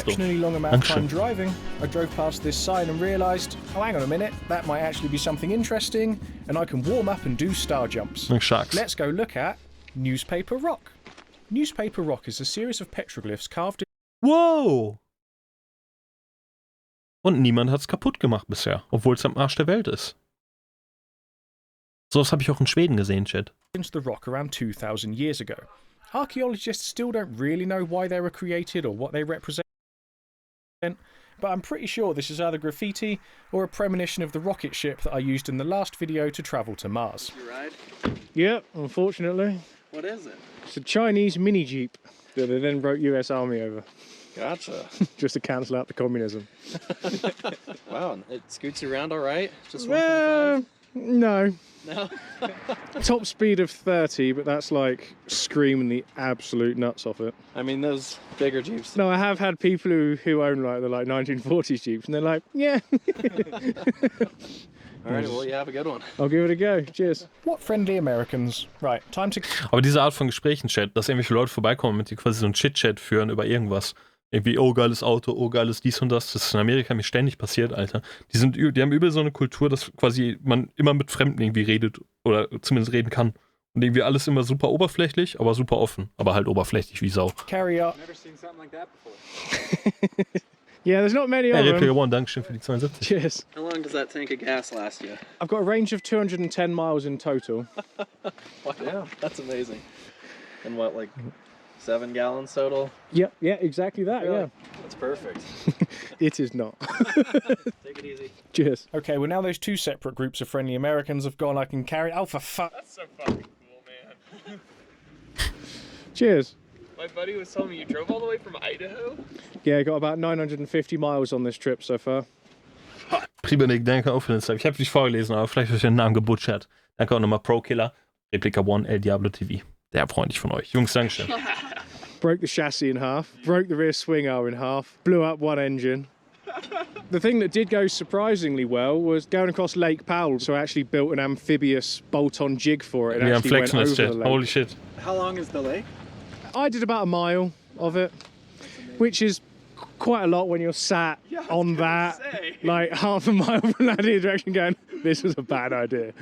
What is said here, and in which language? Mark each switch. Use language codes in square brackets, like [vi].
[en] Exceptionally long amount of time driving, I drove past this sign and realised, oh, hang on a minute, that might actually be something interesting, and I can warm up and do star jumps. Let's go look at Newspaper Rock. Newspaper Rock is a series of petroglyphs carved in... Wow! [de] Und niemand hat's kaputt gemacht bisher, obwohl es am Arsch der Welt ist. So was habe ich auch in Schweden gesehen, Chat. [en] ...into the rock around 2,000 years ago. Archaeologists still don't really know why they were created or what they represent, but I'm pretty sure this is either graffiti or a premonition of the rocket ship that I used in the last video to travel to Mars. You ride? Yep, unfortunately. What is it? It's a Chinese mini Jeep that they then wrote US Army over. Gotcha. Just to cancel out the communism. Wow, it scoots around all right? Just 125? No. No? Top speed of 30, but that's like screaming the absolute nuts off it. I mean, those bigger Jeeps. No, I have had people who own like the 1940s Jeeps, and they're like, yeah. Alright, well, you have a good one. I'll give it a go. Cheers. What friendly Americans. Right, time to... [de] Aber diese Art von Gesprächen, Chat, dass irgendwelche Leute vorbeikommen und die quasi so einen Chit-Chat führen über irgendwas. Irgendwie, oh, geiles Auto, oh, geiles dies und das. Das ist in Amerika mir ständig passiert, Alter. Die haben übel so eine Kultur, dass quasi man immer mit Fremden irgendwie redet oder zumindest reden kann. Und irgendwie alles immer super oberflächlich, aber super offen. Aber halt oberflächlich wie Sau. [en] Carry up. Never seen something like that before. Yeah, there's not many of Hey, them. [de] Replica One, Dankeschön für die 72. [en] Cheers. How long does that tank of gas last you? I've got a range of 210 miles in total. Yeah, that's amazing. And what, like 7 gallons total? Yeah, exactly that, Really? yeah. That's perfect. It is not. Take it easy. Cheers. Okay, well now those two separate groups of friendly Americans have gone, I can carry... Oh, for fuck. That's so fucking cool, man. Cheers. My buddy was telling me you drove all the way from Idaho? Yeah, got about 950 miles on this trip so far. [de] Prima, Nick, danke auch für den Zeit. Ich habe dich vorgelesen, aber vielleicht habe ich den Namen gebutschert. Danke auch nochmal Pro-Killer, Replica One, El Diablo TV. Sehr freundlich von euch. Jungs, Dankeschön. [en] Broke the chassis in half, broke the rear swing arm in half, blew up one engine. The thing that did go surprisingly well was going across Lake Powell, so I actually built an amphibious bolt-on jig for it and Yeah, I'm actually went flexing over this the shit. lake. Holy shit. How long is the lake? I did about a mile of it, which is quite a lot when you're sat on that, like half a mile from that direction going, this was a bad idea.